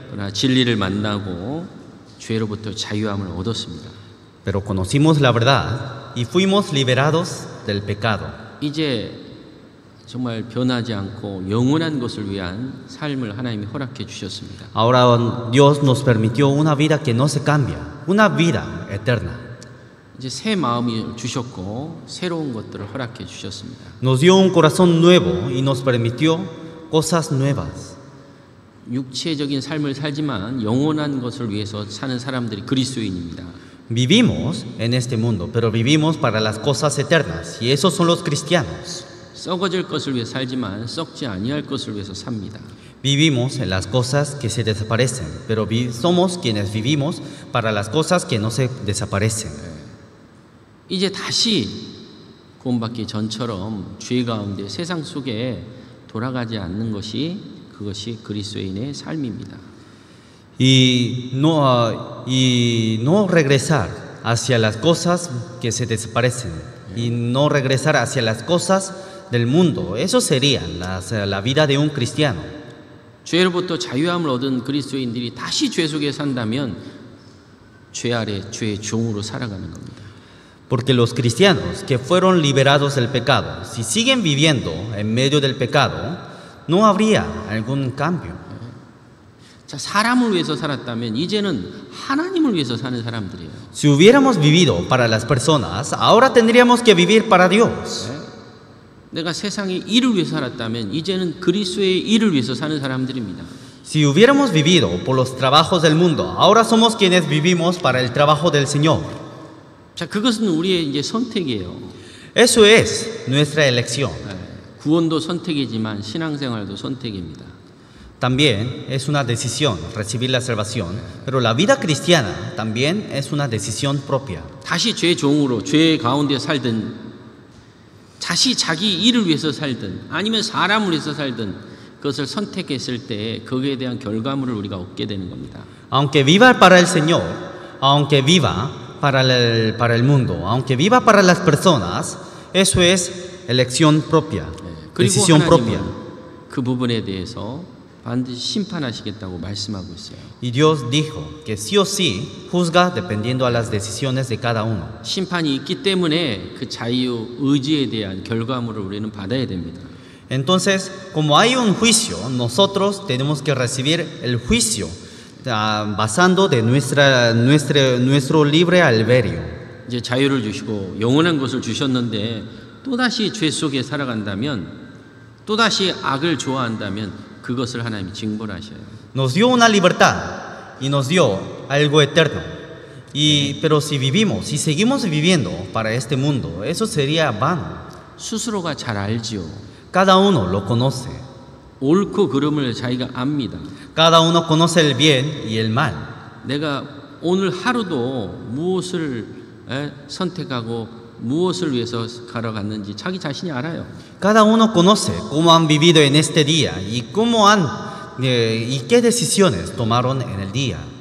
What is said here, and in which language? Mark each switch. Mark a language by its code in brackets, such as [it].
[ko] 그러나 진리를 만나고 죄로부터 자유함을 얻었습니다. [es] Pero conocimos la verdad y fuimos liberados del pecado. [ko] 이제 정말 변하지 않고 영원한 것을 위한 삶을 하나님이 허락해 주셨습니다. [es] Ahora Dios nos permitió una vida que no se cambia, una vida eterna. [ko] 이제 새 마음이 주셨고 새로운 것들을 허락해 주셨습니다. [es] Nos dio un corazón nuevo y nos permitió cosas nuevas. [ko] 육체적인 삶을 살지만 영원한 것을 위해서 사는 사람들이 그리스도인입니다. [es] Vivimos en este mundo, pero vivimos para las cosas eternas y esos son los cristianos. [ko] 썩어질 것을 위해 살지만 썩지 아니할 것을 위해서 삽니다. [es] Vivimos en las cosas que se desaparecen, pero somos quienes vivimos para las cosas que no se desaparecen. [ko] 이제 다시 구원받기 전처럼 죄 가운데 세상 속에 돌아가지 않는 것이 그것이 그리스도인의 삶입니다. [es] Y no regresar hacia las cosas que se desaparecen y no regresar hacia las cosas del mundo. Eso sería la vida de un cristiano. [ko] 죄로부터 자유함을 얻은 그리스도인들이 다시 죄 속에 산다면 죄 아래 죄의 종으로 살아가는 겁니다. [es] Porque los cristianos que fueron liberados del pecado, si siguen viviendo en medio del pecado, no habría algún cambio. [ko] 자, 사람을 위해서 살았다면 이제는 하나님을 위해서 사는 사람들이에요. [es] Si hubiéramos vivido para las personas, ahora tendríamos que vivir para Dios. [ko] 내가 세상의 일을 위해서 살았다면 이제는 그리스도의 일을 위해서 사는 사람들입니다. [es] Si hubiéramos vivido por los trabajos del mundo, ahora somos quienes vivimos para el trabajo del Señor. [ko] 자, 그것은 우리의 이제 선택이에요. [es] Eso es nuestra elección. [ko] 구원도 선택이지만 신앙생활도 선택입니다. [es] También es una decisión recibir la salvación, pero la vida cristiana también es una decisión propia. [ko] 다시 죄 종으로 죄 가운데 살든 다시 자기 일을 위해서 살든 아니면 사람을 위해서 살든 그것을 선택했을 때 거기에 대한 결과물을 우리가 얻게 되는 겁니다. [es] Aunque viva para el Señor, aunque viva para el mundo, aunque viva para las personas, eso es elección propia, decisión propia. [ko] 그 부분에 대해서 반드시 심판하시겠다고 말씀하고 있어요. [es] Y Dios dijo que sí o sí juzga dependiendo a las decisiones de cada uno. [ko] 심판이 있기 때문에 그 자유 의지에 대한 결과물을 우리는 받아야 됩니다. [es] Entonces, como hay un juicio, nosotros tenemos que recibir el juicio basando de nuestro libre albedrío. [ko] 이제 자유를 주시고 영원한 것을 주셨는데 또다시 죄 속에 살아간다면 또다시 악을 좋아한다면 그것을 하나님이 징벌하셔요. [es] Nos dio una libertad y nos dio algo eterno. Pero si vivimos, si seguimos viviendo para este mundo, eso sería vano. [ko] 스스로가 잘 알지요. [es] Cada uno lo conoce. [ko] 옳고 그름을 자기가 압니다. [es] Cada uno conoce el bien y el mal. [ko] 내가 오늘 하루도 무엇을 선택하고 무엇을 위해서 걸어갔는지 자기 자신이 알아요. [es] Cada uno conoce cómo han vivido en este día y y qué decisiones tomaron en el día.